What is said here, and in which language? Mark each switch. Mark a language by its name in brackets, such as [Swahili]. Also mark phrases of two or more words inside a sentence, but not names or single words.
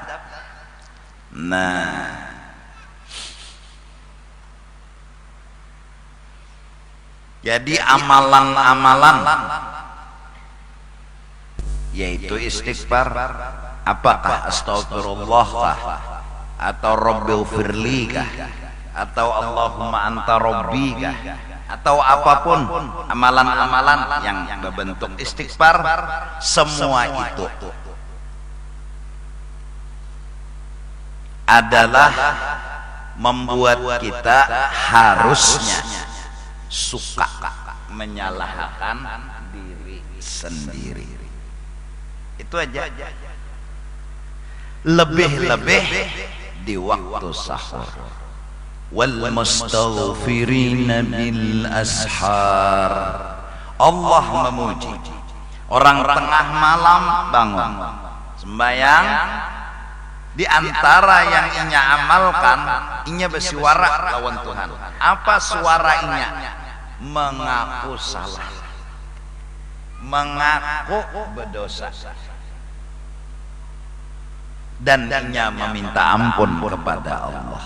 [Indonesian] Nah, jadi amalan-amalan yaitu istighfar, apakah astagfirullah kah, atau rabbighfirli kah, atau [Arabic] اللهم أنت ربي [Indonesian] kah, atau apapun amalan-amalan yang berbentuk istighfar, semua itu adalah membuat kita harusnya suka menyalahkan diri sendiri. Itu aja. Lebih-lebih di waktu sahur. [Arabic] والمستغفرين بالأسحار. [Banjar] Allah memuji orang tengah malam bangun sembahyang, di antara yang inya amalkan, inya bersuara lawan Tuhan. Apa suara inya? Mengaku salah, mengaku berdosa, dan inya meminta ampun kepada Allah.